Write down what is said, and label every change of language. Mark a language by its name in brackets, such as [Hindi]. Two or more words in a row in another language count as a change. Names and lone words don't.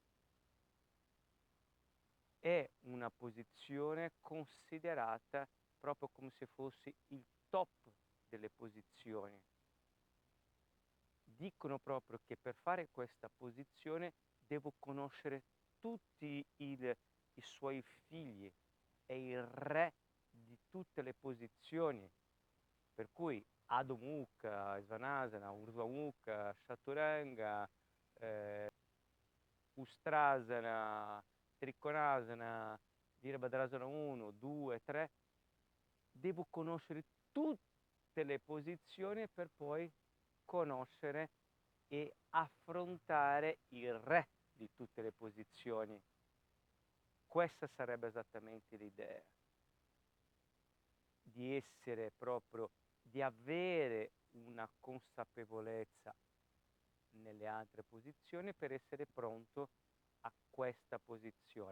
[Italian] È una posizione considerata proprio come se fosse il top delle posizioni. Dicono proprio che per fare questa posizione devo conoscere tutti i suoi figli, è il re di tutte le posizioni, per cui Adho Mukha, Svanasana, Urdhva Mukha, Chaturanga, Ustrasana, Trikonasana, Virabhadrasana 1, 2, 3, devo conoscere tutte le posizioni per poi conoscere e affrontare il re di tutte le posizioni. Questa sarebbe esattamente l'idea, di essere proprio, di avere una consapevolezza nelle altre posizioni per essere pronto a questa posizione.